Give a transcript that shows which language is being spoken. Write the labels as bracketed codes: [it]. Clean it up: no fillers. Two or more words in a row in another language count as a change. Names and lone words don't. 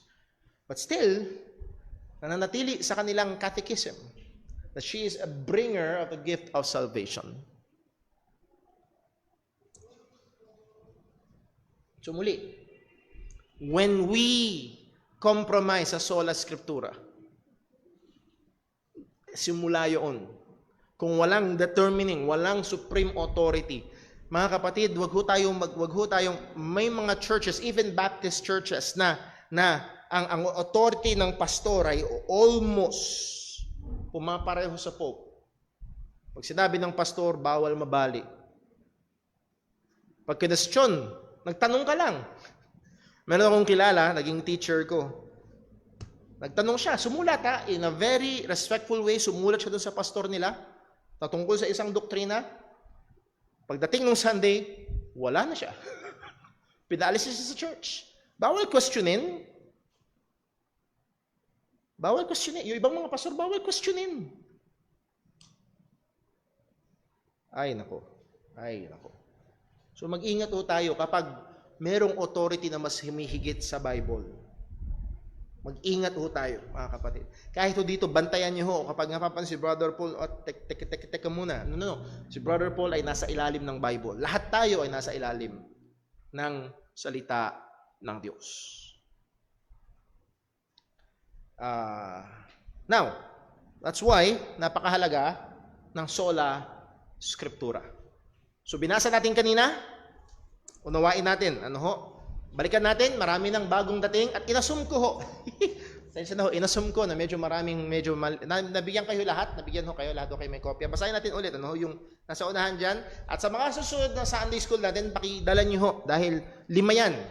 [en] But still, [tl] nananatili sa kanilang catechism [en] that she is a bringer of the gift of salvation. So muli, when we compromise sa [la] sola scriptura, [tl] simula yun. Kung walang determining, walang [en] supreme authority, [tl] mga kapatid, wag ho tayong may mga churches, [en] even Baptist churches [tl] na ang authority ng pastor ay almost pumapareho sa Pope. Pag sinabi ng pastor, bawal mabali. Pag kinestyon, nagtanong ka lang. Meron akong kilala, naging teacher ko. Nagtanong siya, sumulat [en] in a very respectful way, [tl] sumulat siya doon sa pastor nila, tatungkol sa isang doktrina. Pagdating ng Sunday, wala na siya. Pinaalis siya sa church. Bawal questionin. Yung ibang mga pastor, bawal questionin. Ay, nako. So mag-ingat tayo kapag merong authority na mas humihigit sa Bible. Mag-ingat ho tayo, mga kapatid. Kahit ho dito, bantayan niyo ho. Kapag napapansin si Brother Paul, teka muna. No. Si Brother Paul ay nasa ilalim ng Bible. Lahat tayo ay nasa ilalim ng salita ng Diyos. [en] Now, that's why [tl] napakahalaga ng [la] sola scriptura. [tl] So binasa natin kanina, unawain natin, balikan natin, marami ng bagong dating at inassume ko ho. Sensya na ho, inassume ko na nabigyan kayo lahat ho kayo may kopya. Basahin natin ulit, yung nasa unahan dyan. At sa mga susunod na [en] Sunday school [tl] natin, pakidala nyo ho, dahil 5 yan.